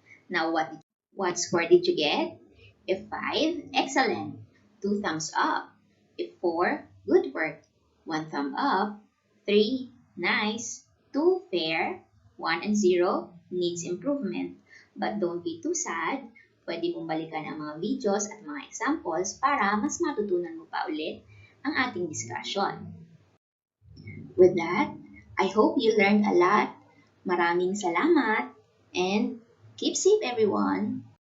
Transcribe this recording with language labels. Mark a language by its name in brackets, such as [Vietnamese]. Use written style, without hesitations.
[English] Now, what score did you get? If 5, excellent. 2 thumbs up. If 4, good work. 1 thumb up. 3, nice. 2, fair. 1 and 0, needs improvement. But don't be too sad. [Filipino] Pwede mong balikan ang mga videos at mga examples para mas matutunan mo pa ulit ang ating discussion. [English] With that, I hope you learned a lot. [Filipino] Maraming salamat [English] and keep safe everyone!